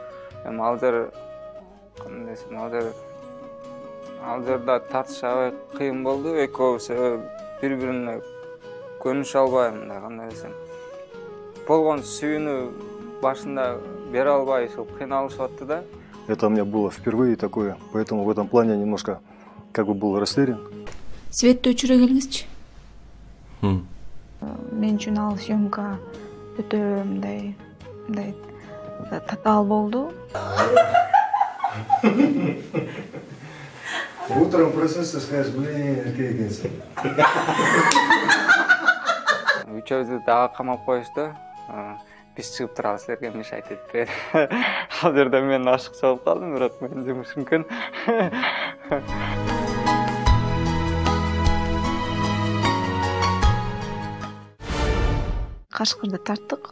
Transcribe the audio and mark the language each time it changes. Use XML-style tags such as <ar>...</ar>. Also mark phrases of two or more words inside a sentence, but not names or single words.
<ky>Эми ал жер кандай десем, ал жерде тартыш аябай кыйын болду. Экөөбүз бири-бирине көнүшө албай, мындай кандай десем, болгон сүйүүнү башында бере албай ушул кыйналышып атты да.</ky> <ru>Это у меня было впервые такое, поэтому в этом плане немножко как бы был растерян.</ru> <ky>Светти өчүрө келиңизчи. Мен үчүн ал съемка өтө мындай татаал болду.</ky> <ru>Утром проснулся, скажешь, блин, какие экенсиң.</ru> <ky>Үчөөбүздү дагы камап коюшту. Биз чыгып турабыз, силерге мешать этпейт. Ал жерде мен ашыкча болуп калдым, бирок менин жумушум экен. Кашкырды тарттык.</ky>